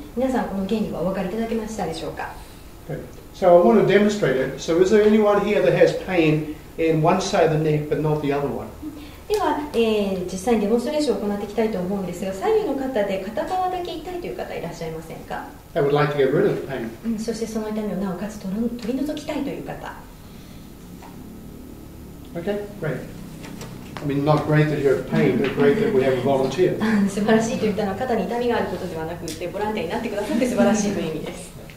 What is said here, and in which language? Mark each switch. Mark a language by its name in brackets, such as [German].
[Japanese] 皆さんこの原理はお分かりいただけましたでしょうか。 [English] Good. So I want to demonstrate it. So is there anyone here that has pain in one side of the neck but not the other one? [Japanese] では、実際にデモンストレーションを行っていきたいと思うんですが、左右の方で片側だけ痛いという方いらっしゃいませんか？ [English] That would like to get rid of the pain. [Japanese] そしてその痛みをなおかつ取り除きたいという方。 [English] Okay, great. I mean, not great that you have pain, but great that we have a volunteer. [Japanese] 素晴らしいと言ったのは肩に痛みがあることではなくてボランティアになってくださって素晴らしいという意味です。